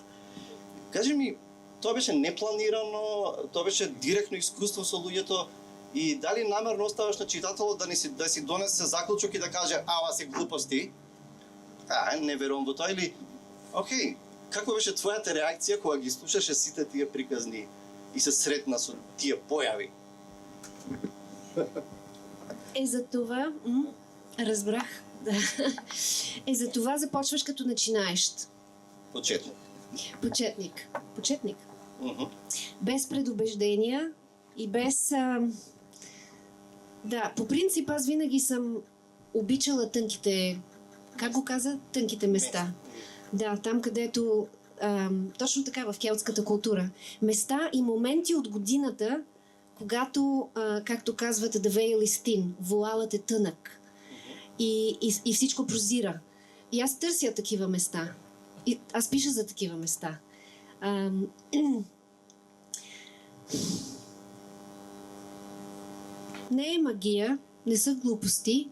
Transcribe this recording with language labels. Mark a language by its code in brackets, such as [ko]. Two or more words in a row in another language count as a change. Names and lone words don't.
[mk] Кажи ми, тоа беше непланирано, тоа беше директно искуство со луѓето и дали намерно оставаш на читателот да си донесе заклучок и да каже ава се глупости? Не верувам во тоа или окей, каква беше твојата реакција кога ги слушаше сите тие приказни и се сретна со тие појави? [bg] За това, разбрах, да. За това започваш като начинаещ. [mk] Почетник. Почетник. [bg] Без предубеждения и без... Да, по принцип аз винаги съм обичала тънките... Как го каза? Тънките места. Да, там където... точно така в келтската култура. Места и моменти от годината, когато, както казват, [en] the veil is thin, [bg] вуалът е тънък и всичко прозира. И аз търся такива места. И аз пиша за такива места. Не е магия, не са глупости.